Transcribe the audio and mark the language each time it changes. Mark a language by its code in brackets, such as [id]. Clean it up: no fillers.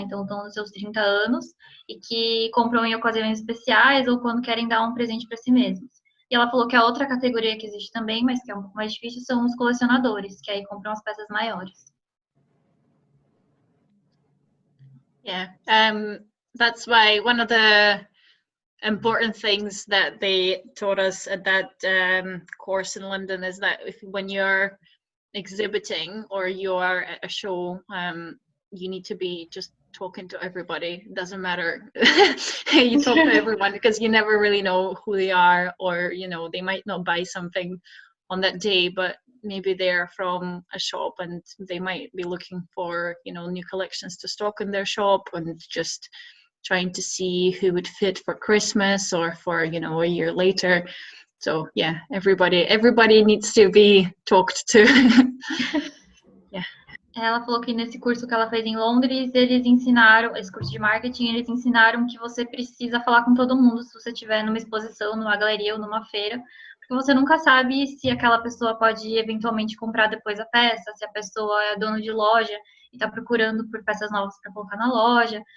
[pt] Então estão nos seus 30 anos, e que compram em ocasiões especiais ou quando querem dar um presente para si mesmos. E ela falou que a outra categoria que existe também, mas que é um pouco mais difícil, são os colecionadores, que aí compram as peças maiores. [en] Yeah, that's why one of the important things that they taught us at that course in London is that when you're exhibiting or you are at a show, you need to be just talking to everybody. It doesn't matter. You talk to everyone because you never really know who they are, or they might not buy something on that day, but maybe they're from a shop and they might be looking for new collections to stock in their shop, and just trying to see who would fit for Christmas or for a year later. So yeah, everybody needs to be talked to. Yeah. [pt] Ela falou que nesse curso que ela fez em Londres, eles ensinaram, esse curso de marketing, eles ensinaram que você precisa falar com todo mundo se você estiver numa exposição, numa galeria ou numa feira, porque você nunca sabe se aquela pessoa pode eventualmente comprar depois a peça, se a pessoa é dono de loja e está procurando por peças novas para colocar na loja.